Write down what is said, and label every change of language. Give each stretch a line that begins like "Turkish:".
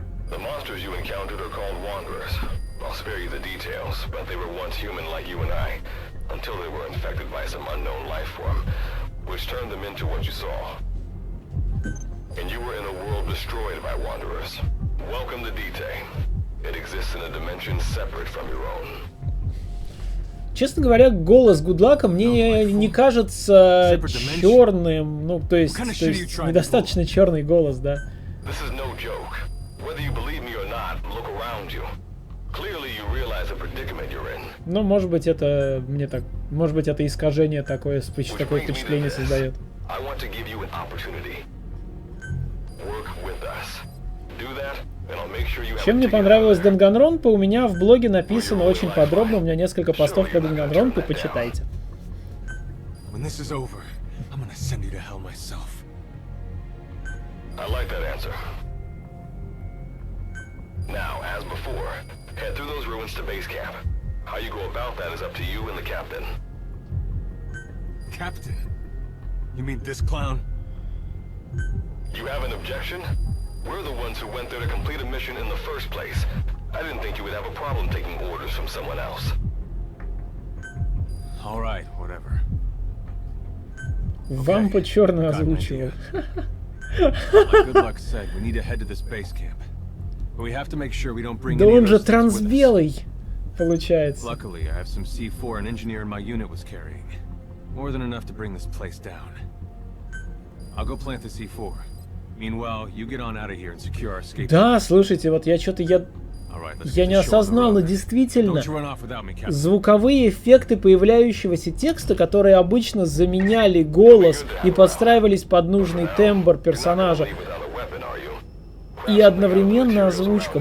English: The monsters you encountered are called Wanderers. I'll spare you the details, but they were once human like you and I, until they were infected by some unknown life form, which turned them into what you saw. And you were in a world destroyed by Wanderers. Welcome to D-Day. It exists in a dimension separate from your own.
Russian: Честно говоря, голос Гудлака мне не кажется черным, ну, то есть недостаточно черный голос, да.
English: This is no joke. Whether you believe me or not, look around you. Clearly you realize the predicament you're in.
Russian: Ну, может быть, это мне так, может быть, это искажение такое впечатление создает.
English: I want to give you an opportunity. Work with us. Do that, and I'll make sure you have.
Russian: Чем мне понравилась Данганронпа, у меня в блоге написано очень подробно, у меня несколько постов про Данганронпу, почитайте.
English: When this is over, I'm gonna send you to hell myself. I like that answer. Now, as before, head through those ruins to base camp. How you go about that is up to you and the captain. Captain? You mean this clown? You have an objection? We're the ones who went there to complete a mission in the first place. I didn't think you would have a problem taking orders from someone else. All right, whatever.
Russian: Вампа черно озвучивал.
English: Like good luck said, we need to head to this base camp. We have to make sure we don't bring
Russian: Да
English: any
Russian: он же
English: resistance with us.
Russian: трансбелый, получается.
English: Luckily, I have some C4 an engineer in my unit was carrying. More than enough to bring this place down. I'll go plant the C4. Meanwhile, you get on out of here and secure our escape.
Russian: Да, слушайте, вот я что-то я не осознал, но действительно звуковые эффекты появляющегося текста, которые обычно заменяли голос и подстраивались под нужный тембр персонажа, и одновременно озвучка.